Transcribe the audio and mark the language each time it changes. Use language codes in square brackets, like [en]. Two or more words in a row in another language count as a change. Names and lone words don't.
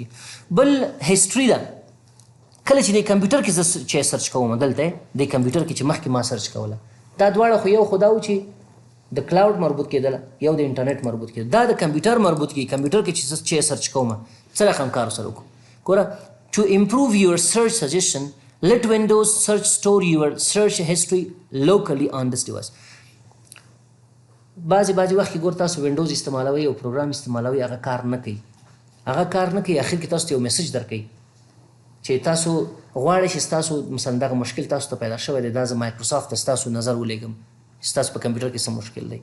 [ps] بل هسټري ده. کله چې د کمپیوټر کې زه چې سرچ کوم دلته د کمپیوټر کې چې مخکې ما سرچ کوله دا دواړه خو یو خو دا و چې د کلاوډ مربوط کېدله یو د انټرنیټ مربوط کېدل. دا د کمپیوټر مربوط کېږي. کمپیوټر کې چې سرچ کوم څه رقم کار سره وکړو ګوره [en] to improve your search suggestion let Windows search store your search history locally on this device. [ps] بعضې وخت کې ګور تاسو وینډوز استعمالوئ او پروګرام استعمالوئ هغه کار نه کوي اخر کې تاسو ته یو میسج درکوي چې تاسو غواړئ چې ستاسو مثلا دغه مشکل تاسو ته پیدا شوی دی دا زه مایکروسافټ ته ستاسو نظر ولیږم ستاسو په کمپیوټر کې څه مشکل دی.